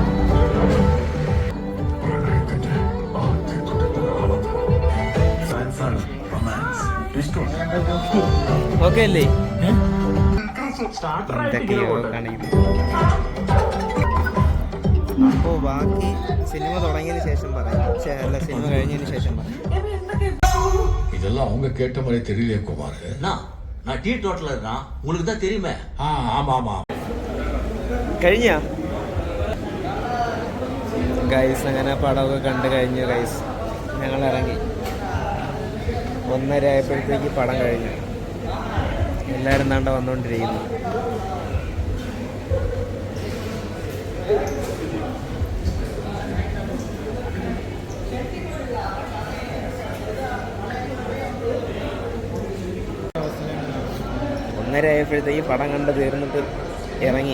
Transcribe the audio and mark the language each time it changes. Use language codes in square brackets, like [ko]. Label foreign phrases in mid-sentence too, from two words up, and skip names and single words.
[ml] ഓക്കെ അല്ലേ? എന്തൊക്കെയോ കാണിക്കുന്നു. അപ്പോൾ ബാക്കി സിനിമ തുടങ്ങിയതിന് ശേഷം പറയാം. അല്ല, സിനിമ കഴിഞ്ഞതിന് ശേഷം പറയാം. [ta] இதெல்லாம் அவங்க கேட்ட மாதிரி தெரியலையே குமார். நான் டீ டோட்டல இருக்கான், உங்களுக்கு தான் தெரியுமே. ஆமா ஆமா. [ml] കഴിഞ്ഞ ഗൈസ് അങ്ങനെ പടമൊക്കെ കണ്ടു കഴിഞ്ഞു ഗൈസ്. ഞങ്ങൾ ഇറങ്ങി 1:30 ആയപ്പോഴത്തേക്ക് പടം കഴിഞ്ഞു. എല്ലാവരും എന്താണ്ട് വന്നുകൊണ്ടിരിക്കുന്നു. ആയപ്പോഴത്തേക്ക് പടം കണ്ട് തീർന്നിട്ട് ഇറങ്ങി.